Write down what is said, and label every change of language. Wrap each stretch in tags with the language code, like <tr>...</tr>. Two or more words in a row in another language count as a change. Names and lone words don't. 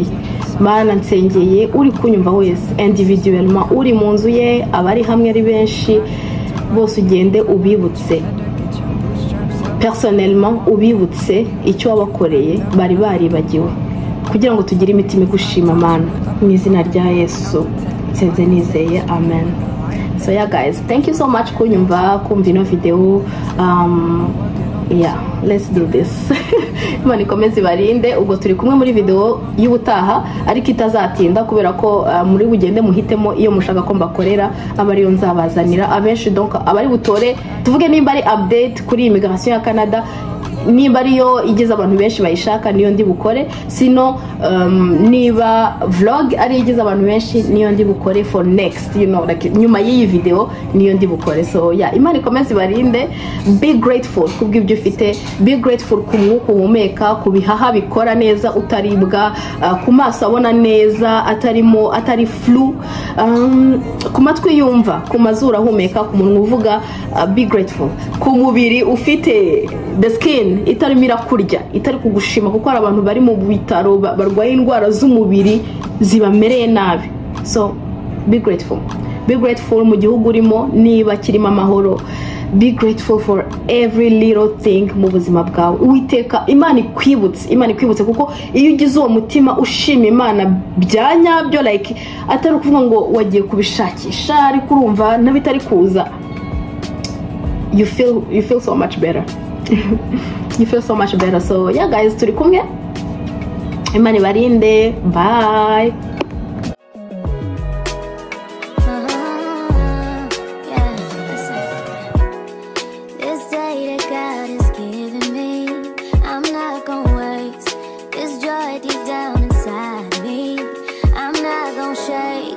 <rw>Mana nsengeye uri kunyumva wese individuellement, uri mu nzu ye, abari hamwe ari benshi bose, ugende ubibutse personnellement, ubibutse icyo wabakoreye bari baribagiwe, kugira ngo tugire imitima igushima Mana, mu izina rya Yesu nsenze nizeye, amen.</rw> <en>So guys, thank you so much</en> <rw>kunyumva, kumva ino video.</rw> <en>Let's do this.</en> <rw>Imana ikomeze ibarinde. Ubwo turi kumwe muri video y'ubutaha, ariko itazatinda kubera ko muri bugende muhitemo iyo mushaka ko mbakorera, abariyo nzabazanira abenshi. Donc abari butore tuvuge nimba ari update kuri immigration ya Canada, nimba ariyo igeze abantu benshi bayishaka, niyo ndi bukore. Sino niba vlog ari igeze abantu benshi, niyo ndi bukore</rw> <en>for next, you know, like</en> <rw>nyuma y'iyi video niyo ndi bukore. So Imana ikomeze ibarinde.</rw> <en>Be grateful</en> <rw>kubw'ibyo ufite,</rw> <en>be grateful</en> <rw>ku mwuka uhumeka, ku bihaha bikora neza utaribwa, ku maso abona neza atari flu, ku matwi yumva, ku mazuru ahumeka, ku munwa uvuga.</rw> <en>Be grateful</en> <rw>ku mubiri ufite,</rw> <en>the skin</en> <rw>itarimo irakurya, itari kugushima, kuko hari abantu bari mu bitaro barwaye indwara z'umubiri zibamereye nabi.</rw> <en>So be grateful</en> <rw>mu gihugu urimo, niba kirimo amahoro.</rw> <en>Be grateful for every little thing</en> <rw>mu buzima bwawe. Uwiteka Imana ikwibutse, kuko iyo ugize uwo mutima ushima Imana byanyabyo, like atari ukuvuga ngo wagiye kubishakisha ariko urumva nabitari kuza,</rw> <en>you feel so much better. You feel so much better. So guys,</en> <rw>turi kumwe. Imana ibarinde. Bye.</rw> <en>This day that God has given me, I'm not gonna waste this joy deep down inside me. I'm not gonna shake.</en>